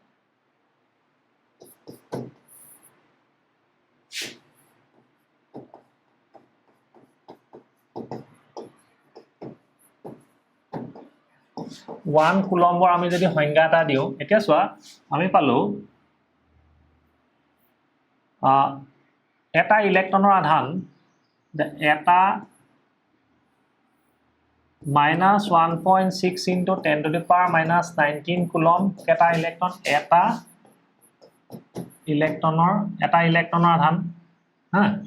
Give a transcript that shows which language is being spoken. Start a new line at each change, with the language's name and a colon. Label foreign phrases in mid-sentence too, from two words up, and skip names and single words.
Assamese: 1 কুলমৰ আমি যদি সংজ্ঞা এটা দিও এতিয়া চোৱা আমি পালো এটা ইলেক্ট্ৰনৰ আধান এটা
English: -1.6 into 10 to the power minus 19
Assamese: কুলম এটা ইলেক্ট্ৰন এটা ইলেক্ট্ৰনৰ আধান হা